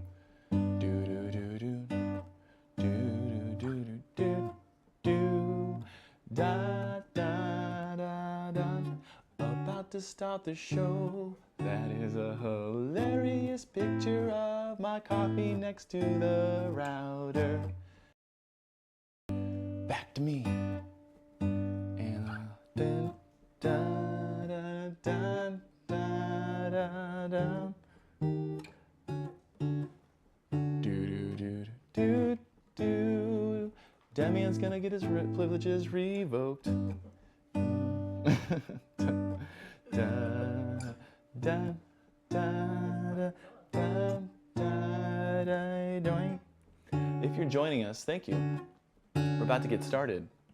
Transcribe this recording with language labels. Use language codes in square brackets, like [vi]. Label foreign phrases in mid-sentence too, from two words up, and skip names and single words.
[en] Do do do do do do do do do da da da da. About to start the show. That is a hilarious picture of my coffee next to the router. Back to me. And dun da da da da da da. Do do do do do. Demian's gonna get his privileges revoked. Da da da da da da da doing. If you're joining us, thank you. We're about to get started.